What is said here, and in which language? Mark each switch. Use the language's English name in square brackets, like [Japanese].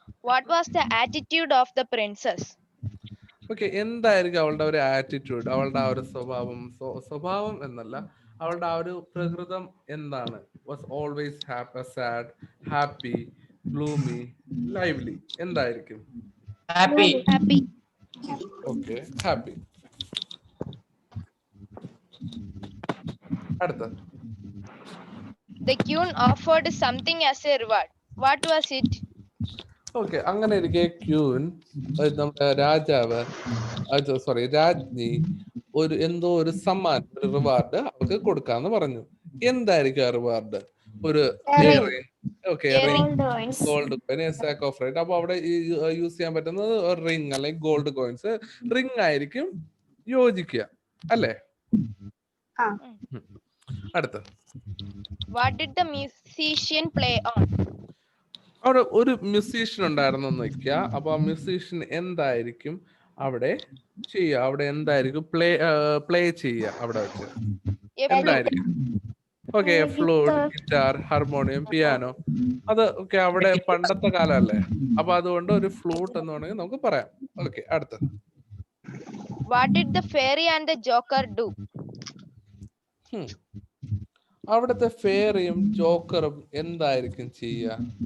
[English] What was the attitude of the princess? [Malayalam] Okay, എന്തായിരിക്കും അവളുടെ ഒരു ആറ്റിറ്റ്യൂഡ്, അവളുടെ ആ ഒരു സ്വഭാവം? സ്വഭാവം എന്നല്ല, അവളുടെ ആ ഒരു പ്രകൃതം എന്താണ്? [English] Was always sad, happy, gloomy, lively. [Malayalam] എന്തായിരിക്കും? [English] Happy. Happy. Okay, happy. [Malayalam] അടുത്ത. [English] The queen offered something as a reward. What was it? [Malayalam] Okay, അങ്ങനെ ഇരിക്കെ ക്യൂൻ, നമ്മുടെ രാജാവ്, സോറി രാജ്ഞി, എന്തോ ഒരു സമ്മാനം, ഒരു റിവാർഡ് അവർക്ക് കൊടുക്കാന്ന് പറഞ്ഞു. എന്തായിരിക്കും ആ റിവാർഡ്? ഒരു [English] Ring. Okay, Gold coins. Gold coin, sack of right. [Malayalam] അപ്പൊ അവിടെ യൂസ് ചെയ്യാൻ പറ്റുന്നത് റിംഗ് അല്ലെങ്കിൽ ഗോൾഡ് കോയിൻസ്. റിംഗ് ആയിരിക്കും യോജിക്കുക, അല്ലേ? ആ. അടുത്ത. [English] What did the musician play on? [Malayalam] അവിടെ ഒരു മ്യൂസീഷ്യൻ ഉണ്ടായിരുന്നു എന്ന് വെക്കുക. അപ്പൊ ആ മ്യൂസീഷ്യൻ എന്തായിരിക്കും അവിടെ ചെയ്യുക? അവിടെ എന്തായിരിക്കും പ്ലേ ചെയ്യുക അവിടെ വെച്ച്? [English] A flute. എന്തായിരിക്കും? Okay, flute, guitar, harmonium, piano. [Malayalam] അത് ഓക്കെ, അവിടെ പണ്ടത്തെ കാലമല്ലേ, അപ്പൊ അതുകൊണ്ട് ഒരു ഫ്ലൂട്ട് എന്ന് വേണമെങ്കിൽ നമുക്ക് പറയാം. ഓക്കെ, അടുത്ത. [English] What did the fairy and the joker do? [Malayalam] അവിടുത്തെ ഫെയറിയും ജോക്കറും എന്തായിരിക്കും ചെയ്യുക?